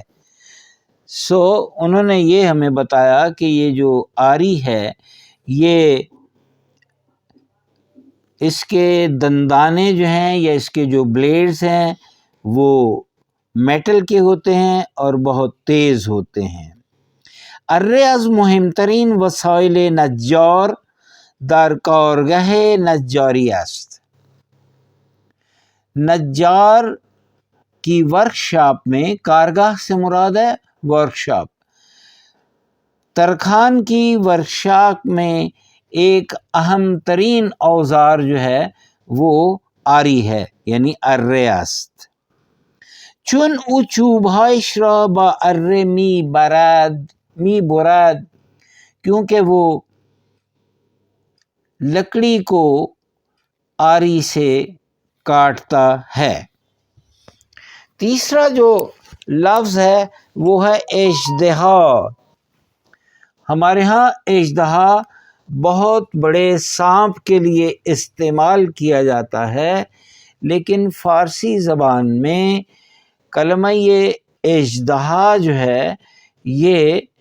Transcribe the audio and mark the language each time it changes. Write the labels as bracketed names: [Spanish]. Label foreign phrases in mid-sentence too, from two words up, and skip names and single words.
[Urdu] انہوں نے یہ ہمیں بتایا کہ یہ جو آری ہے یہ اس کے دندانے جو ہیں یا اس کے جو بلیڈز ہیں وہ میٹل کے ہوتے ہیں اور بہت تیز ہوتے ہیں۔ [Persian] اره از مهمترین وسایل نجار در کارگاه نجاری است۔ [Urdu] نجار کی ورکشاپ میں، کارگاہ سے مراد ہے ورکشاپ، ترکھان کی ورکشاپ میں ایک اہم ترین اوزار جو ہے وہ آری ہے، یعنی [Persian] ارے است. چون او چوبهایش را با اره می برد [Urdu] کیونکہ وہ لکڑی کو آری سے کاٹتا ہے. تیسرا جو لفظ ہے وہ ہے اژدہا. ہمارے ہاں اژدہا بہت بڑے سانپ کے لیے استعمال کیا جاتا ہے، لیکن فارسی زبان میں کلمہ یہ اژدہا جو ہے یہ